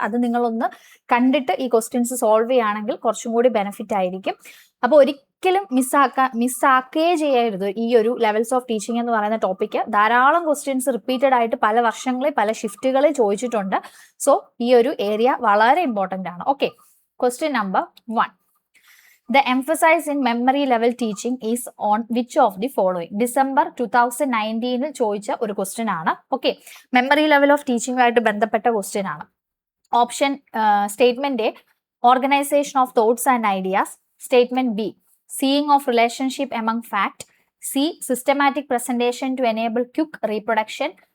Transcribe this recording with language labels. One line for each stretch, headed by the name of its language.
Malayalam: അത് നിങ്ങളൊന്ന് കണ്ടിട്ട് ഈ ക്വസ്റ്റ്യൻസ് സോൾവ് ചെയ്യുകയാണെങ്കിൽ കുറച്ചും കൂടി ബെനിഫിറ്റ് ആയിരിക്കും. അപ്പോൾ ഒരിക്കലും മിസ്സാക്കേ ചെയ്യരുത് ഈ ഒരു ലെവൽസ് ഓഫ് ടീച്ചിങ് എന്ന് പറയുന്ന ടോപ്പിക്ക്. ധാരാളം ക്വസ്റ്റ്യൻസ് റിപ്പീറ്റഡ് ആയിട്ട് പല വർഷങ്ങളിൽ പല ഷിഫ്റ്റുകളിൽ ചോദിച്ചിട്ടുണ്ട്. സോ ഈ ഒരു ഏരിയ വളരെ ഇമ്പോർട്ടൻ്റ് ആണ്.
English: Okay, question number 1. The emphasis in memory level teaching is on which of the following?
Malayalam: December 2019 ചോദിച്ച ഒരു ക്വസ്റ്റ്യൻ ആണ്. ഓക്കെ, മെമ്മറി ലെവൽ ഓഫ് ടീച്ചിങ്ങുമായിട്ട് ബന്ധപ്പെട്ട ക്വസ്റ്റ്യൻ ആണ്.
English: Option statement A, organisation of thoughts and ideas. Statement B, seeing of relationship among fact. C, systematic presentation to enable quick reproduction.